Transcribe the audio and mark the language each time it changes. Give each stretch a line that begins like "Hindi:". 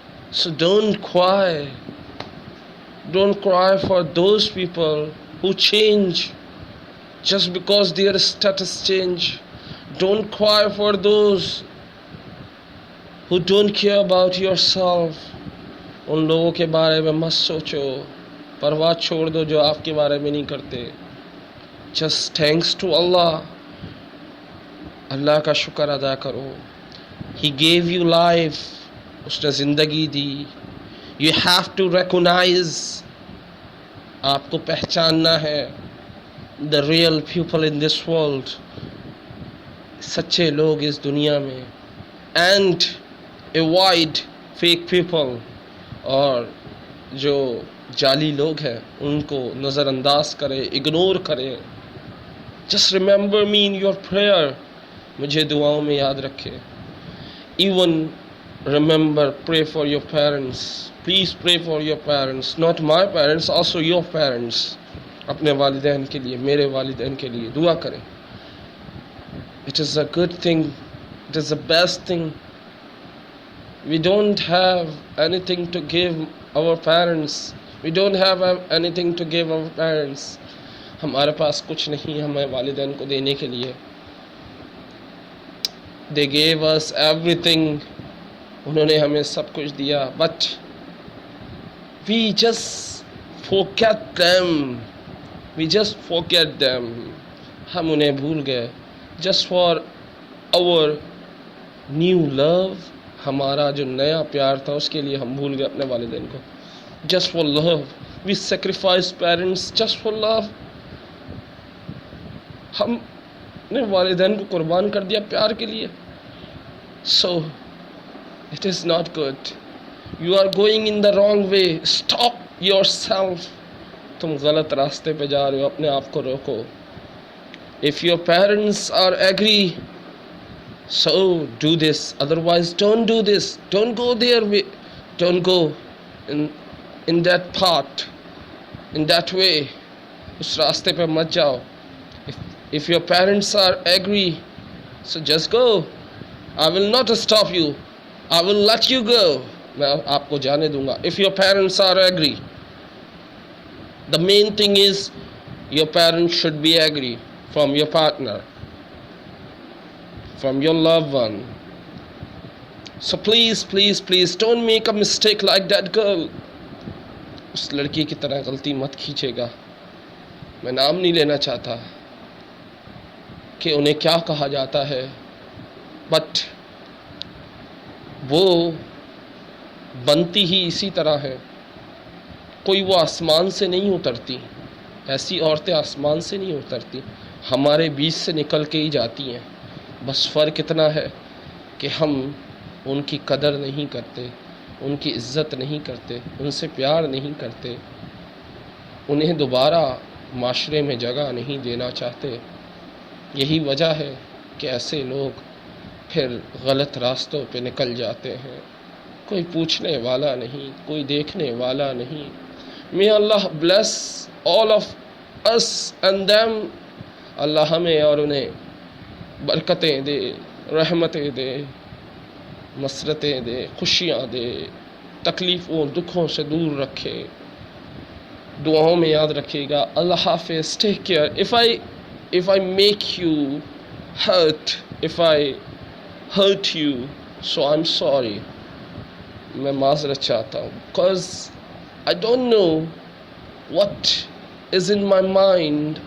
English: So don't cry for those people who change just because their status change. Don't cry for those who don't care about yourself.
Urdu: ان لوگوں کے بارے میں مت سوچو، پرواہ چھوڑ دو جو آپ کے بارے میں نہیں کرتے.
English: just thanks to Allah.
Urdu: اللہ کا شکر ادا کرو.
English: He gave you life.
Urdu: اس نے زندگی دی.
English: You have to recognize.
Urdu: آپ کو پہچاننا ہے
English: the real people in this world.
Urdu: سچے لوگ اس دنیا میں.
English: and avoid fake people.
Urdu: اور جو جعلی لوگ ہیں ان کو نظر انداز کریں، اگنور کریں.
English: just remember me in your prayer,
Urdu: مجھے دعاؤں میں یاد رکھے.
English: Even remember pray for your parents, please pray for your parents, not my parents, also your parents.
Urdu: اپنے والدین کے لیے، میرے والدین کے لیے دعا کریں.
English: It is a good thing, it is a best thing. We don't have anything to give our parents. We don't have anything to give our parents.
Urdu: ہمارے پاس کچھ نہیں ہمیں والدین کو دینے کے لیے.
English: They gave us everything.
Urdu: انہوں نے ہمیں سب کچھ دیا.
English: But we just forget them. We just forget them.
Urdu: ہم انہیں بھول گئے.
English: Just for our new love,
Urdu: ہمارا جو نیا پیار تھا اس کے لیے ہم بھول گئے اپنے والدین کو.
English: Just for love we sacrifice parents, just for love.
Urdu: ہم نے والدین کو قربان کر دیا پیار کے لیے.
English: So it is not good. You are going in the wrong way. Stop yourself.
Urdu: تم غلط راستے پہ جا رہے ہو، اپنے آپ کو روکو.
English: If your parents are agree, so do this, otherwise don't do this. Don't go there, don't go in that path, in that way.
Urdu: اس راستے پہ مت جاؤ.
English: If your parents are agree, so just go. I will not stop you, I will let you go.
Urdu: میں آپ کو جانے دوں گا.
English: If your parents are agree, the main thing is your parents should be agree from your partner, from your loved one. So please, please, please don't make a mistake like that girl.
Urdu: اس لڑکی کی طرح غلطی مت کھیچے گا. میں نام نہیں لینا چاہتا کہ انہیں کیا کہا جاتا ہے، بٹ وہ بنتی ہی اسی طرح ہے. کوئی وہ آسمان سے نہیں اترتی، ایسی عورتیں آسمان سے نہیں اترتی، ہمارے بیچ سے نکل کے ہی جاتی ہیں. بس فرق اتنا ہے کہ ہم ان کی قدر نہیں کرتے، ان کی عزت نہیں کرتے، ان سے پیار نہیں کرتے، انہیں دوبارہ معاشرے میں جگہ نہیں دینا چاہتے. یہی وجہ ہے کہ ایسے لوگ پھر غلط راستوں پہ نکل جاتے ہیں. کوئی پوچھنے والا نہیں، کوئی دیکھنے والا نہیں.
English: May Allah bless all of us and them.
Urdu: اللہ ہمیں اور انہیں برکتیں دے، رحمتیں دے، مسرتیں دے، خوشیاں دے، تکلیفوں دکھوں سے دور رکھے. دعاؤں میں یاد رکھیے گا. اللہ حافظ.
English: Take care. If I make you hurt, if I hurt you, so I'm sorry.
Urdu: میں معذرت چاہتا ہوں.
English: Because I don't know what is in my mind.